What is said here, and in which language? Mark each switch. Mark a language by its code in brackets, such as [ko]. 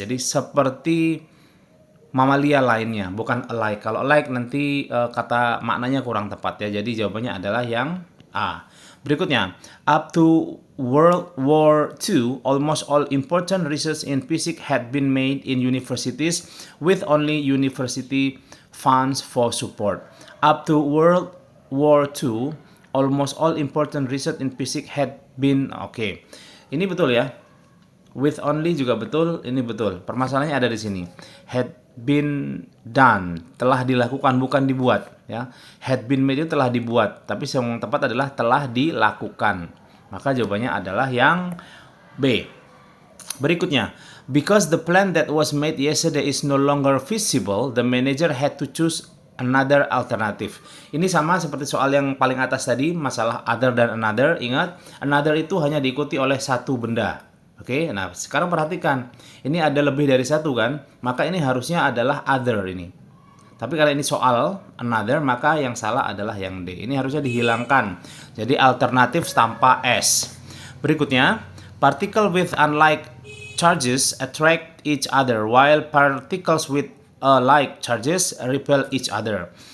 [id] Jadi seperti mamalia lainnya, bukan alike. Kalau alike nanti kata maknanya kurang tepat ya. Jadi jawabannya adalah yang A. [en] Berikutnya, up to World War II, almost all important research in physics had been made in universities with only university funds for support. Up to World War II, almost all important research in physics had been [id] Ini betul ya. [en] With only [id] juga betul, ini betul. Permasalahannya ada di sini. [en] Had been done, [id] telah dilakukan bukan dibuat ya. [en] Had been made [id] itu telah dibuat, tapi yang tepat adalah telah dilakukan. Maka jawabannya adalah yang B. [en] Berikutnya, because the plan that was made yesterday is no longer feasible, the manager had to choose another alternative. [id] Ini sama seperti soal yang paling atas tadi, masalah other dan another. Ingat, another itu hanya diikuti oleh satu benda. Oke, nah sekarang perhatikan. Ini ada lebih dari satu kan? Maka ini harusnya adalah other ini. Tapi kalau ini soal another, maka yang salah adalah yang D. Ini harusnya dihilangkan. Jadi alternatif tanpa S. [en] Berikutnya, particle with unlike charges attract each other while particles with like charges repel each other.